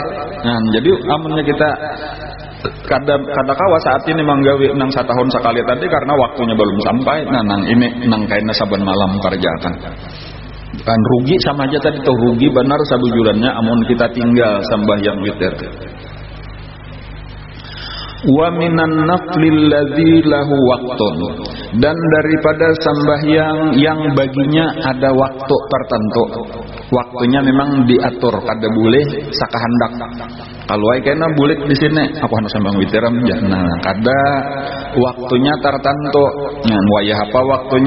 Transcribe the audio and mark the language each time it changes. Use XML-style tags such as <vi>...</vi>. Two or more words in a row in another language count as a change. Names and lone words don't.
<bjn>Jadi amunnya kita kada kawa saat ini manggawi nang setahun sekali tadi karena waktunya belum sampai. Nang ini nang kaina saban malam kerjakan. Kan rugi sama aja tadi tuh, rugi benar sabujurannya amun kita tinggal sembahyang witir.</bjn> <ar>ومن النفل الذي له وقت,</ar> <bjn>dan daripada sembahyang yang baginya ada waktu tertentu. Waktunya memang diatur, kada boleh sakahandak. Kalau ai kena bulik di sini, aku harus sembang witiram ya. Nah, kada waktunya tertentu. Wayah apa waktunya?</bjn>